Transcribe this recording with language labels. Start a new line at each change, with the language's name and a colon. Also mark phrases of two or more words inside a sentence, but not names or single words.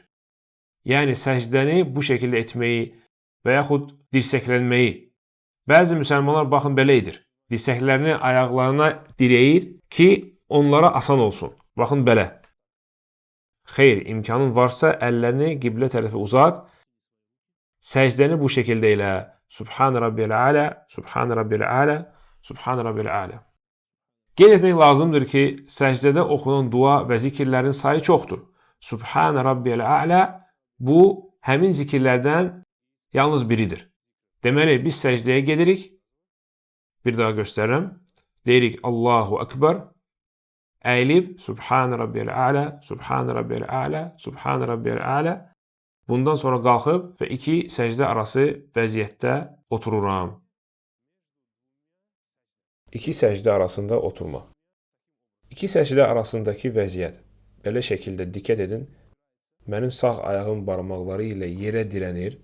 Azerbaijani: Yəni, səcdəni bu şəkildə etməyi və yaxud dirsəklənməyi. Bəzi müsəlmanlar baxın belə edir. Dirsəklərini ayaqlarına dirəyir ki, onlara asan olsun. Baxın belə. Xeyr, imkanın varsa əllərini qiblə tərəfə uzat. Səcdəni bu şəkildə elə.
Arabic: سبحان ربي الأعلى، سبحان ربي الأعلى، سبحان ربي الأعلى.
Azerbaijani: Qeyd etmək lazımdır ki, səcdədə oxunan dua və zikirlərin sayı çoxdur.
Arabic: سبحان ربي الأعلى
Azerbaijani: bu həmin zikirlərdən yalnız biridir. Deməli, biz səcdəyə gedirik. Bir daha göstərirəm. Deyirik
Arabic: الله أكبر. Əyilib سبحان ربي الأعلى، سبحان ربي الأعلى، سبحان ربي الأعلى.
Azerbaijani: Bundan sonra qalxıb və iki səcdə arası vəziyyətdə otururam. İki səcdə arasında oturma. İki səcdə arasındakı vəziyyət. Belə şəkildə diqqət edin. Mənim sağ ayağım barmaqları ilə yerə dirənir.